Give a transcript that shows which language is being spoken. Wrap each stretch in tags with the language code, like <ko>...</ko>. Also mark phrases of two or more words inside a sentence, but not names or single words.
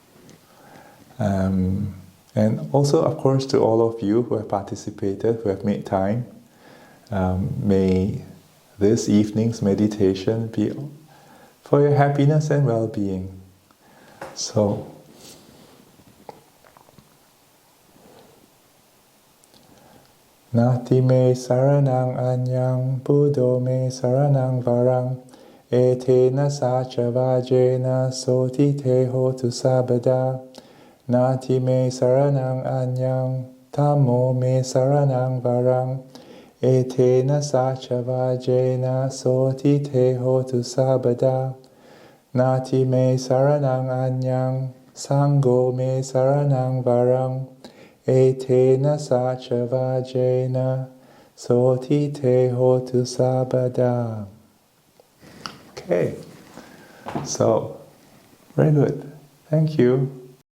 <en>And also, of course, to all of you who have participated, who have made time, may this evening's meditation be for your happiness and well-being. So,</en> <pi>Nati me saranang anyang, Buddho me saranang varang, etena sacha vajena soti te hotu sabada. Nati me saranang anyang, Dhammo me saranang varang, etena sacha vajena soti te hotu sabada. Nati me saranang anyang, Sangho me saranang varang, etena sacha vajena soti te hotu sabada.</pi> <en>Okay, so very good. Thank you.</en>